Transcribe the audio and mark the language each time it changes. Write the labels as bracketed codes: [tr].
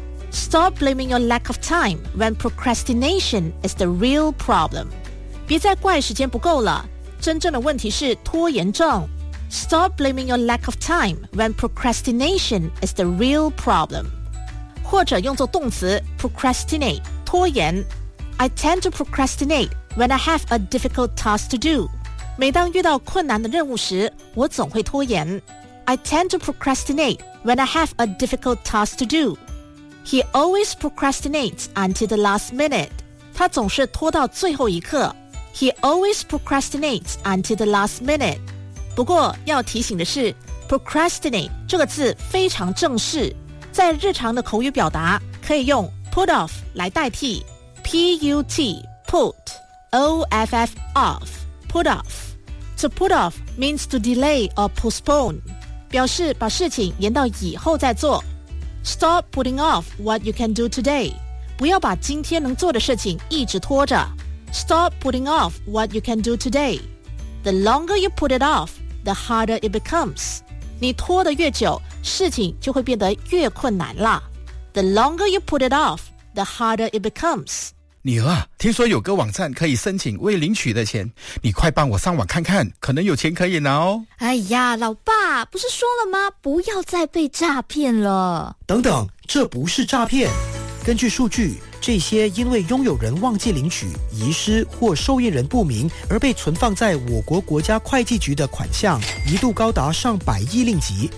[en] Stop blaming your lack of time when procrastination is the real problem. [zh] 别再怪时间不够了，真正的问题是拖延症。 [en] Stop blaming your lack of time when procrastination is the real problem. [zh] 或者用作动词 procrastinate, 拖延。 [en] I tend to procrastinate when I have a difficult task to do. [zh] 每当遇到困难的任务时，我总会拖延。 [en] I tend to procrastinate when I have a difficult task to do. He always procrastinates until the last minute. [zh] 他总是拖到最后一刻。 [en] He always procrastinates until the last minute. [zh] 不过要提醒的是 ,procrastinate 这个字非常正式。在日常的口语表达可以用 put off 来代替。 [en] P-U-T, put, O-F-F, off, put off. To put off means to delay or postpone. [zh] 表示把事情延到以后再做。 [en] Stop putting off what you can do today. [zh] 不要把今天能做的事情一直拖着。 [en] Stop putting off what you can do today. The longer you put it off, the harder it becomes. [zh] 你拖得越久，事情就会变得越困难了。 [en] The longer you put it off, the harder it becomes. [zh] 女儿，听说有个网站可以申请未领取的钱，你快帮我上网看看，可能有钱可以拿哦。哎呀，老爸，不是说了吗？不要再被诈骗了。等等，这不是诈骗。根据数据，这些因为拥有人忘记领取、遗失或受益人不明而被存放在我国国家会计局的款项，一度高达上百亿令吉。